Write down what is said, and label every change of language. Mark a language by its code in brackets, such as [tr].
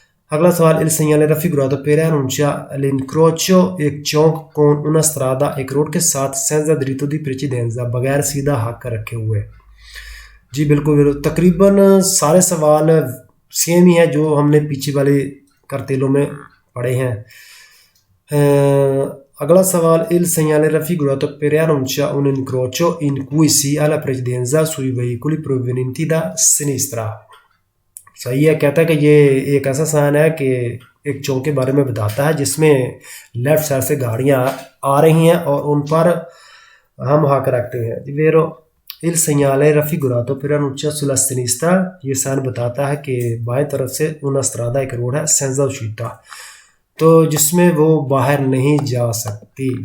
[hi] अगला सवाल, [it] il segnale raffigurato preannuncia l'incrocio, [hi] एक चौक, [it] con una strada [hi] एक रोड के साथ, [it] senza diritto di precedenza [hi] बगैर सीधा हक रखे हुए। जी बिल्कुल वेरो। तकरीबन सारे सवाल सेम ही है जो हमने पीछे वाले करतेलों में पढ़े हैं। अगला सवाल, [it] il segnale raffigurato preannuncia un incrocio in cui si ha la precedenza sui veicoli provenienti da sinistra। [hi] सही है, कहता है कि ये एक ऐसा साइन है कि एक चौक के बारे में बताता है जिसमें लेफ्ट साइड से गाड़ियां आ रही हैं और उन पर हम हक रखते हैं। वेरो [it] il segnale raffigurato preannuncia sulla sinistra, [hi] ये साइन बताता है कि बाएं तरफ से [it] una strada [hi] एक रोड है, [it] senza uscita [hi] तो जिसमें वो बाहर नहीं जा सकती।